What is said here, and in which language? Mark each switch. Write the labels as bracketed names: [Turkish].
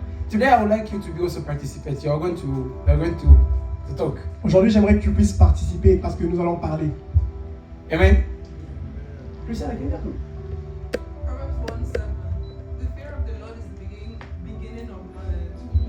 [English] Today I would like you to be also participate. You are going to talk. [French] Aujourd'hui, j'aimerais que tu puisses participer parce que nous allons parler. [English] Amen. Christian, I can hear you. Proverbs 1:7. The fear of the Lord is the beginning of knowledge,